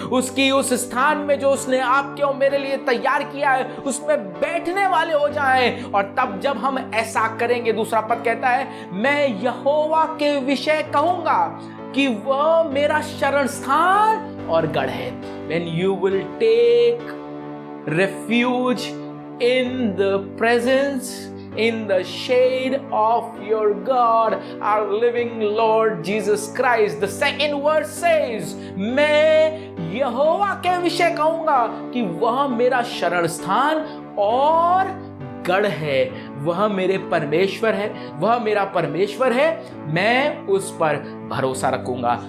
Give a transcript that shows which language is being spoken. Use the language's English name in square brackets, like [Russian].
[Hindi] उसकी उस स्थान में जो उसने आपके और मेरे लिए तैयार किया है, उसमें बैठने वाले हो जाएं। और तब जब हम ऐसा करेंगे, दूसरा पद कहता है, मैं यहोवा के विषय कहूंगा कि वह मेरा शरण स्थान और गढ़ है। [English] When you will take refuge in the presence, in the shade of your God, our living Lord Jesus Christ. The second verse says, [Hindi] मैं यहोवा के विषय कहूंगा कि वह मेरा शरण स्थान और गढ़ है। वह मेरे परमेश्वर है, वह मेरा परमेश्वर है, मैं उस पर भरोसा रखूंगा।